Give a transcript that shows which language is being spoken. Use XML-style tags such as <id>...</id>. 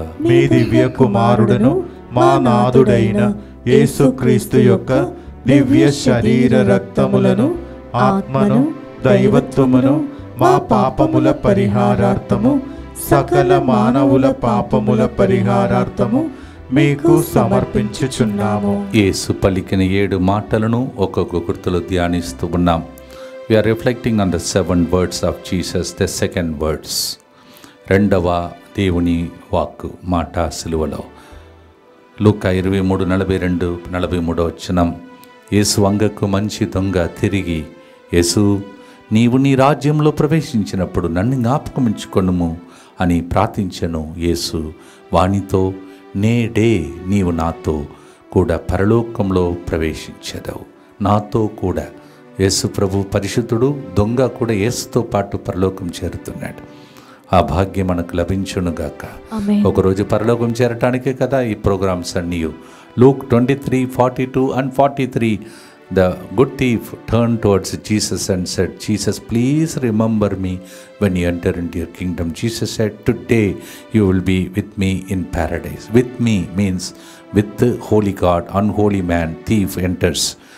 <te>మీ దివ్య కుమారుడను మా నాథుడైన యేసుక్రీస్తు యొక్క దివ్య శరీర రక్తములను, ఆత్మను, దైవత్వమును మా పాపముల పరిహారార్థము, సకల మానవుల పాపముల పరిహారార్థము మీకు సమర్పించుచున్నాము. యేసు పలికిన 7 మాటలను ఒక్కొక్క గుర్తులో ధ్యానిస్తూ ఉన్నాం.</te> <en>We are reflecting on the 7 words of Jesus, the second words.</en> <te>రెండవ దేవుని వాక్కు మాట సిలువలో. లూకా 23:42-43 వచనం. యేసు వంగకు మంచి దొంగ తిరిగి, యేసు నీవు నీ రాజ్యంలో ప్రవేశించినప్పుడు నన్ను జ్ఞాపకమించుకొనుము అని ప్రార్థించెను. యేసు వానితో, నేడే నీవు నాతో కూడా పరలోకంలో ప్రవేశించెదవు. నాతో కూడా. యేసు ప్రభు పరిశుద్ధుడు, దొంగ కూడా యేసుతో పాటు పరలోకం చేరుతున్నాడు. ఆ భాగ్యం మనకు లభించునుగాక. ఒకరోజు పరలోకం చేరటానికే కదా ఈ ప్రోగ్రామ్స్ అన్నీ.</te> <en>Luke 23:42 and 43. The good thief turned towards Jesus and said, Jesus, please remember me when you enter into your kingdom. Jesus said, today you will be with me in paradise. With me means with the holy God. Unholy man, thief enters.</en>